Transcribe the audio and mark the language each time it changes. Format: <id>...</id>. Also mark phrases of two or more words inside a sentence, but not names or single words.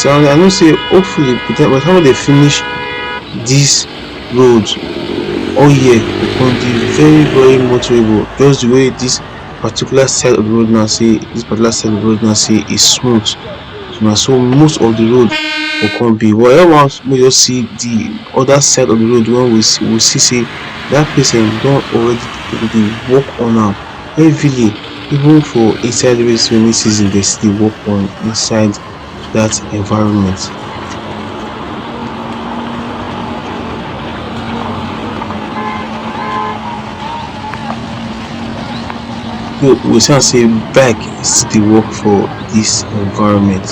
<pcm>And I know say hopefully by the time they finish this road all year, it will be very motorable. Just the way this particular side of the road now say this particular side of the road now say is smooth. So na so most of the road go come be. But once we just see the other side of the road when we see say that place don already dey work on am heavily. Even for inside rainy season dey still dey work on inside that environment. So we see am say bike still dey work for this environment.</pcm>